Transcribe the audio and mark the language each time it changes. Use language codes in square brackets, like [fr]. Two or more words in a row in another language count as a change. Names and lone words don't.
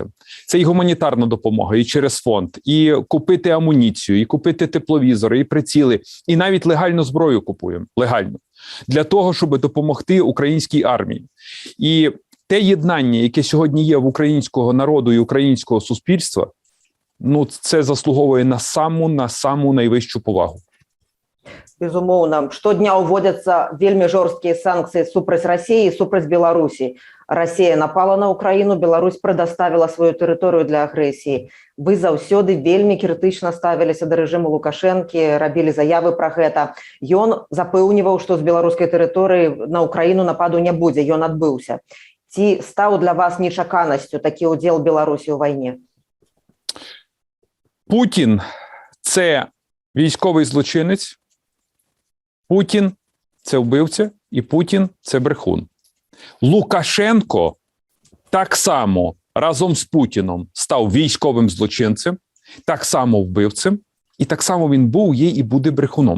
[uk] Це і гуманітарна допомога, і через фонд, і купити амуніцію, і купити тепловізори, і приціли, і навіть легальну зброю купуємо, легально, для того, щоб допомогти українській армії. І те єднання, яке сьогодні є в українського народу і українського суспільства, це заслуговує на саму найвищу повагу. [be] Безумоўна, штодня ўводзяцца вельмі жорсткія санкцыі супраць Расіі і супраць Беларусі. Расія напала на Украіну, Беларусь прадаставіла сваю тэрыторыю для агрэсіі. Вы заўсёды вельмі крытычна ставіліся да рэжыму Лукашэнкі, рабілі заявы пра гэта. Ён запэўніваў, што з беларускай тэрыторыі на Украіну нападу не будзе, ён адбыўся. Ці стаў для вас нечаканасцю такі ўдзел Беларусі ў вайне? [uk] Путін – це військовий злочинець, Путін – це вбивця, і Путін – це брехун. Лукашенко так само разом з Путіном став військовим злочинцем, так само вбивцем, і так само він був, є і буде брехуном.